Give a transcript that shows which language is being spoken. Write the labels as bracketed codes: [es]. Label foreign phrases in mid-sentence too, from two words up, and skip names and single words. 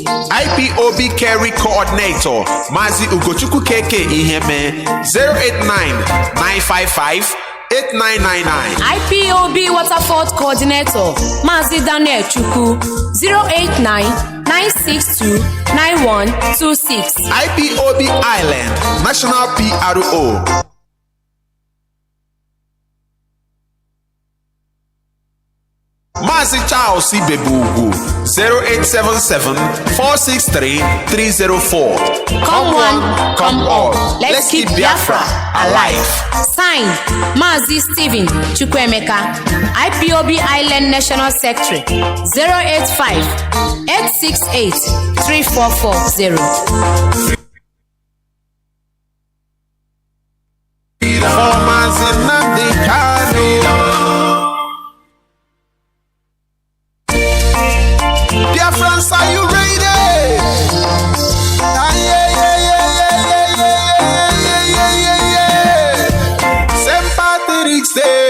[en] IPOB Kerry Coordinator Mazi Ugochukwu KK Iheme 089-955-8999. IPOB Waterford Coordinator Mazi Daniel Chukwu 089-962-9126. IPOB Island National PRO Mazi Charles Ibebugu 0877-463-304. Come one, come all. Let's keep Biafra alive. Signed, Mazi Stephen Chukwemeka, IPOB Island National Secretary 085-868-3440. For Mazi Nnamdi Kanu. Dear friends, are you ready? St. Patrick's Day.